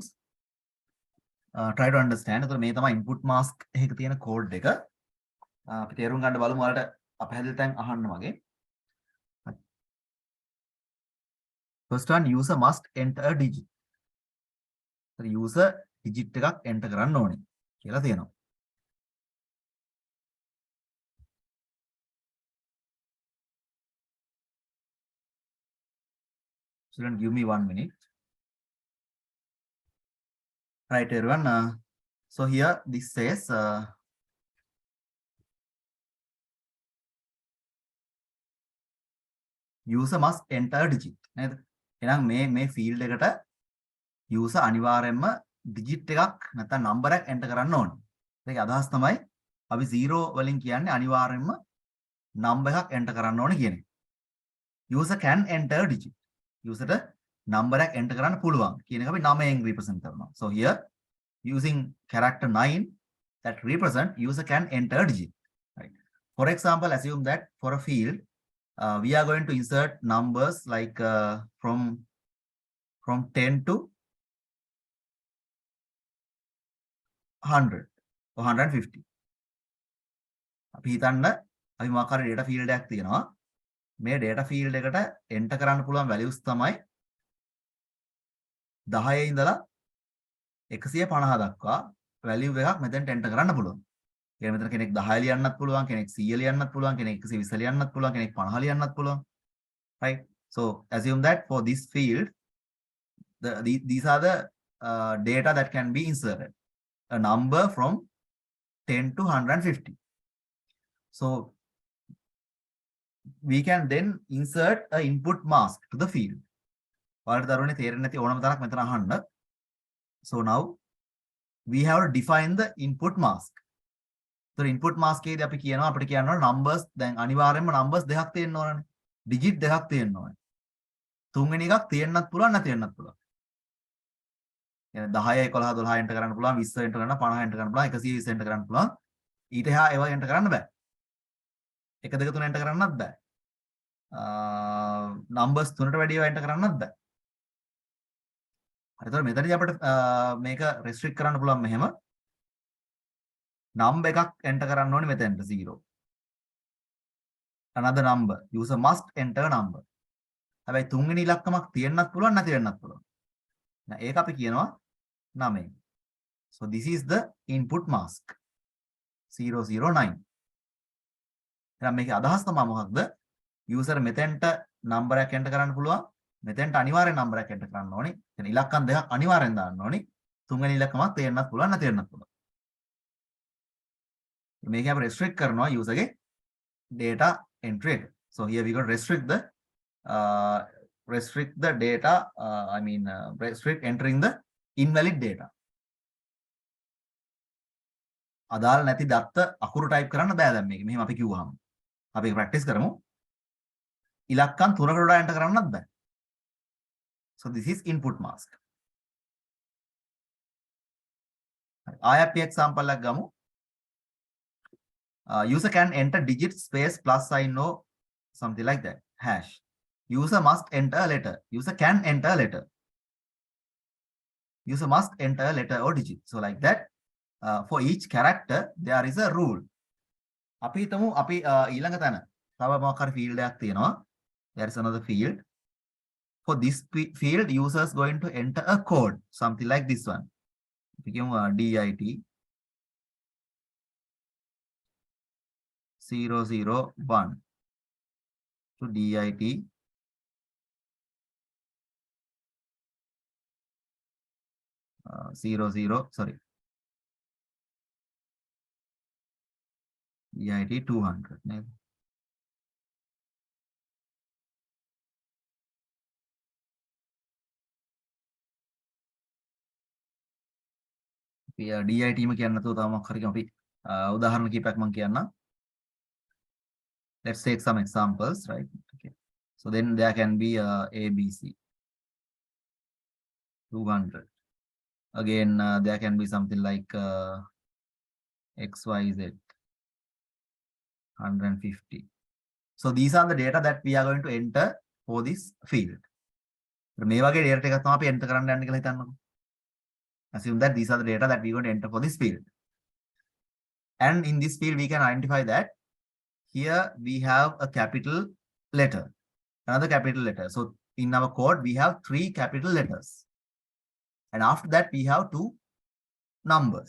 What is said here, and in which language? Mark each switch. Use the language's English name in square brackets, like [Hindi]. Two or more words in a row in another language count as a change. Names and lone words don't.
[English] Try to understand. [Sinhala] එතකොට මේ තමයි [English] input mask [Sinhala] එකක තියෙන code එක. අපි තේරුම් ගන්න බලමු වලට අපහැදිලි තැන් අහන්න වගේ. [English] First one, user must enter a digit. [Sinhala] So user digit එකක් enter කරන්න ඕනේ කියලා තියෙනවා. [English] Student, give me 1 minute. Right, everyone. So here this says user must enter a digit. [Sinhala] නේද? එහෙනම් මේ field එකට user අනිවාර්යයෙන්ම digit එකක් නැත්නම් number එකක් enter කරන්න ඕනේ. ඒකේ අදහස් තමයි අපි 0 වලින් කියන්නේ අනිවාර්යයෙන්ම number එකක් enter කරන්න ඕනේ කියන එක. [English] User can enter a digit. [Sinhala] User number එකක් enter කරන්න පුළුවන් කියන එක අපි 9ෙන් represent කරනවා. [English] So here using character 9 that represent user can enter a digit. Right. For example, assume that for a field we are going to insert numbers like from 10 to 100 or 150. [Sinhala] අපි හිතන්න අපි මොකක් හරි [English] data field [Sinhala] එකක් තියෙනවා. මේ [English] data field [Sinhala] එකට enter කරන්න පුළුවන් values තමයි 10 ඉඳලා 150 දක්වා value එකක් මෙතෙන්ට enter කරන්න පුළුවන්. කියන්නේ මෙතන කෙනෙක් 10 ලියන්නත් පුළුවන්, කෙනෙක් 100 ලියන්නත් පුළුවන්, කෙනෙක් 120 ලියන්නත් පුළුවන්, කෙනෙක් 50 ලියන්නත් පුළුවන්. [English] Right? So assume that for this field these are the data that can be inserted. A number from 10 to 150. So we can then insert a input mask to the field. [Sinhala] ඔයාලට දරුවනේ තේරෙන්නේ නැති ඕනම තරක් මෙතන අහන්න. [English] So now we have to define the input mask. So input mask [Sinhala] එකේදී අපි කියනවා අපිට කියන්න ඕන numbers දැන් අනිවාර්යයෙන්ම numbers දෙකක් තියෙන්න ඕනනේ. digit දෙකක් තියෙන්න ඕනේ. තුන්වෙනි එකක් තියෙන්නත් පුළුවන් නැති වෙන්නත් පුළුවන්. يعني 10 11 12 enter කරන්න පුළුවන් 20 enter කරන්න 50 enter කරන්න පුළුවන් 120 enter කරන්න පුළුවන්. ඊට එහා ඒවා enter කරන්න බෑ. 1 2 3 enter කරන්නත් බෑ. numbers 3ට වැඩිව enter කරන්නත් බෑ. හරි. ඒතකොට මෙතනදී අපිට මේක restrict කරන්න පුළුවන් මෙහෙම. number එකක් enter කරන්න ඕනේ මෙතෙන්ට 0. [English] another number. User must enter a number. [Sinhala] හැබැයි තුන්වෙනි ඉලක්කමක් තියෙන්නත් පුළුවන් නැති වෙන්නත් පුළුවන්. ඒක අපි කියනවා 9. [English] So this is the input mask 009. [Sinhala] එහෙනම් මේකේ අදහස් තමයි මොකක්ද? user මෙතෙන්ට number එකක් enter කරන්න පුළුවන්. මෙතෙන්ට අනිවාර්යෙන් number එකක් enter කරන්න ඕනේ. එතන ඉලක්කම් දෙකක් අනිවාර්යෙන් දාන්න ඕනේ. තුන්වෙනි ඉලක්කමක් තියෙන්නත් පුළුවන් නැති වෙන්නත් පුළුවන්. මේක අපි restrict කරනවා user ගේ [English] data entry [Sinhala] එක. [English] So here we got restrict the data restrict entering the invalid data. [Sinhala] අදාළ නැති දත්ත අකුරු type කරන්න බෑ දැන් මේක. මෙහෙම අපි කිව්වහම. අපි practice කරමු. ඉලක්කම් 3කට වඩා enter කරන්නත් බෑ. [English] So this is input mask. [Sinhala] ආයෙ අපි example එකක් ගමු. [English] User can enter digit space plus sign or something like that. Hash. User must enter a letter. User can enter a letter. User must enter a letter or digit. So like that, for each character, there is a rule. [Sinhala] අපි හිතමු අපි ඊළඟ තැන තව මොකක් හරි field එකක් තියෙනවා. [English] There is another field. For this field, user is going to enter a code, something like this one. [Sinhala] අපි කියමු DIT 001 to DIT 00, DIT 200 නේද? DIT ම කියන්න නැතුව තව මොකක් හරි අපි උදාහරණ කීපයක් මම කියන්නම්. [English] Let's take some examples, right? Okay. So then there can be ABC 200. Again, there can be something like XYZ 150. So these are the data that we are going to enter for this field. [Sinhala] මේ වගේ data ටිකක් තමයි අපි enter කරන්න යන්නේ කියලා හිතන්නකෝ. [English] Assume that these are the data that we are going to enter for this field. And in this field, we can identify that here we have a capital letter, another capital letter. So in our code, we have 3 capital letters. And after that, we have 2 numbers.